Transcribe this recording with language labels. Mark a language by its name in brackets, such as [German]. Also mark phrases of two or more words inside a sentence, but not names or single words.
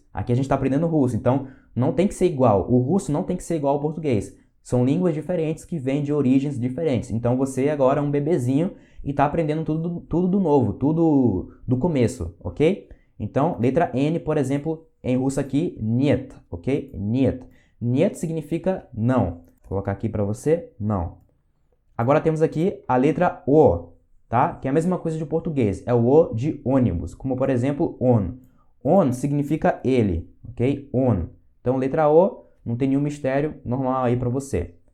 [Portuguese] Aqui a gente está aprendendo russo, então não tem que ser igual. O russo não tem que ser igual ao português. São línguas diferentes que vêm de origens diferentes. Então você agora é um bebezinho e está aprendendo tudo do novo, tudo do começo, ok? Então, letra N, por exemplo, em russo aqui, [Russian] нет, ok? Нет. Нет [Portuguese] significa não. Vou colocar aqui para você, não. Agora temos aqui a letra O, tá? Que é a mesma coisa de português. É o O de ônibus, como por exemplo, on. On significa ele, ok? On. Então, letra O, não tem nenhum mistério, normal aí para você.